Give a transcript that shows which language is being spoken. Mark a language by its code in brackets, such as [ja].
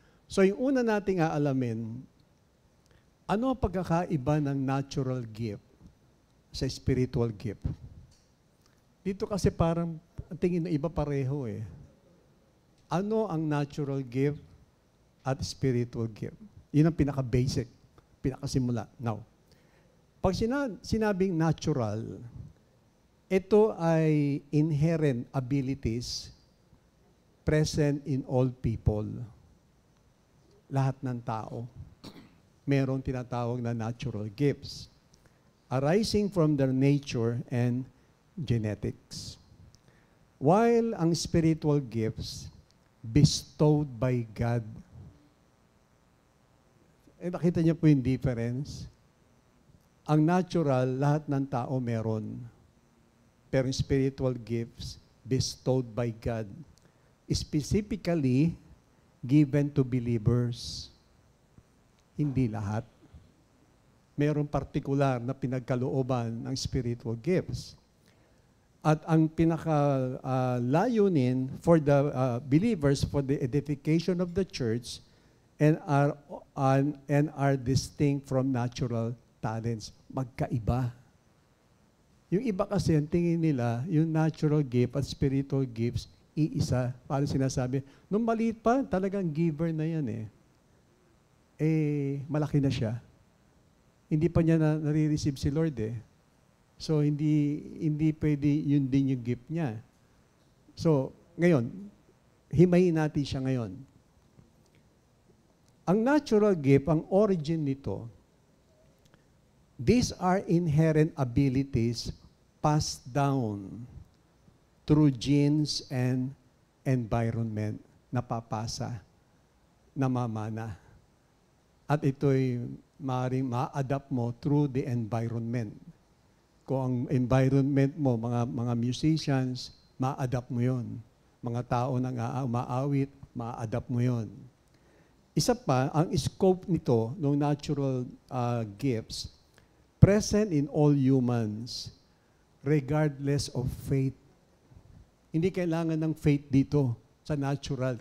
[tl] So yung una nating aalamin, ano ang pagkakaiba ng natural gift sa spiritual gift? Dito kasi parang tingin na iba pareho eh. Ano ang natural gift at spiritual gift? Yun ang pinaka-basic, pinakasimula. Now, pag sinabing natural, ito ay [en] inherent abilities present in all people. [tl] Lahat ng tao. Merong tinatawag na [en] natural gifts arising from their nature and genetics. While ang spiritual gifts bestowed by God. [tl] Nakita niyo po yung difference? Ang natural, lahat ng tao meron. Pero yung [en] spiritual gifts bestowed by God, specifically given to believers. [tl] Hindi lahat. Merong partikular na pinagkalooban ng spiritual gifts. At ang pinaka-layunin [en] for the believers, for the edification of the church, and are distinct from natural talents. [tl] Magkaiba. Yung iba kasi, ang tingin nila, yung natural gift at spiritual gifts, iisa. Parang sinasabi, nung maliit pa, talagang giver na yan eh. Malaki na siya. Hindi pa niya nare-receive si Lord eh. So, hindi pwede yun din yung gift niya. So, ngayon, himayin natin siya ngayon. Ang natural gift, ang origin nito, [en] these are inherent abilities passed down through genes and environment, [tl] napapasa, namamana. At ito'y maaaring ma-adapt mo through the environment. Kung ang environment mo, mga musicians, ma-adapt mo yon. Mga tao na umaawit, ma-adapt mo yon. Isa pa, ang scope nito, ng [en] natural gifts, present in all humans, regardless of faith. [tl] Hindi kailangan ng faith dito sa natural.